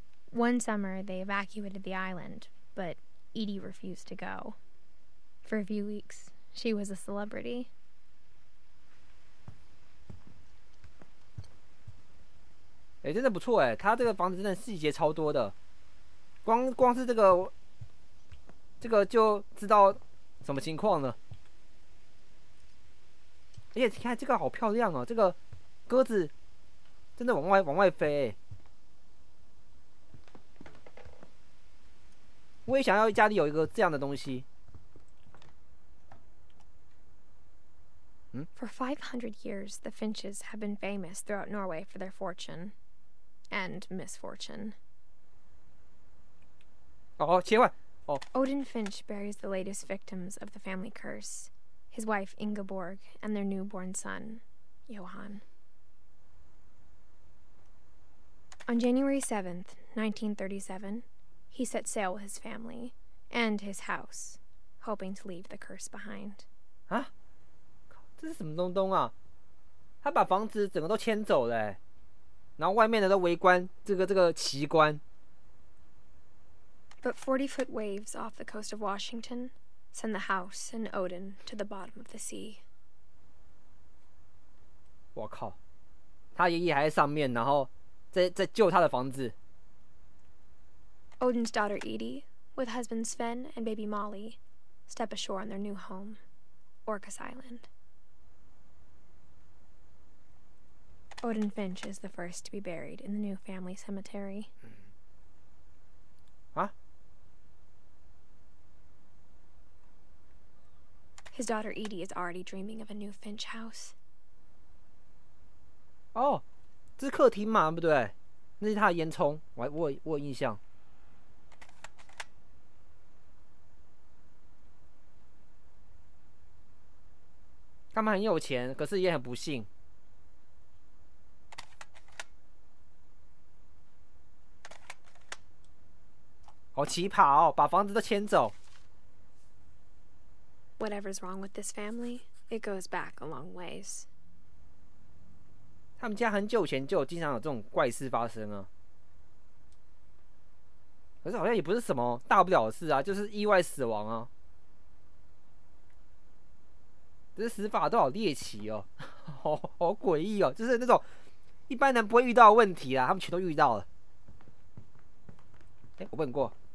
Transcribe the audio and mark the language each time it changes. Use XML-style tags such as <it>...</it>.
<en>One summer, they evacuated the island, but Edie refused to go. For a few weeks, she was a celebrity.</en> <zh>哎，真的不错哎，他这个房子真的细节超多的，光是这个就知道什么情况了。而且你看这个好漂亮哦，这个鸽子真的往外飞哎。我也想要家里有一个这样的东西。</zh> <en>For 500 years, the Finches have been famous throughout Norway for their fortune and misfortune.</en> <zh>哦，切换哦。</zh> <en>Odin Finch buries the latest victims of the family curse, his wife Ingeborg and their newborn son, Johan. On January 7th, 1937, he set sail with his family and his house, hoping to leave the curse behind.</en> <zh>啊，这是什么东啊？他把房子整个都迁走了，然后外面的都围观这个奇观。</zh> <en>But 40-foot waves off the coast of Washington send the house and Odin to the bottom of the sea.</en> <zh>我靠，他爷爷还在上面，然后在救他的房子。</zh> <en>Odin's daughter Edie, with husband Sven and baby Molly, step ashore on their new home, Orcas Island. Odin Finch is the first to be buried in the new family cemetery.</en> <zh>啊？</zh> <en>His daughter Edie is already dreaming of a new Finch house.</en> <zh>哦，这是客厅嘛，对不对？那是他的烟囱，我有印象。他们很有钱，可是也很不幸。好奇葩哦，把房子都迁走。</zh> <en>Whatever's wrong with this family, it goes back a long ways.</en> <zh>他们家很久前就经常有这种怪事发生啊。可是好像也不是什么大不了的事啊，就是意外死亡啊。这死法都好猎奇哦，好诡异哦，就是那种一般人不会遇到的问题啦，他们全都遇到了。哎，我问过。</zh>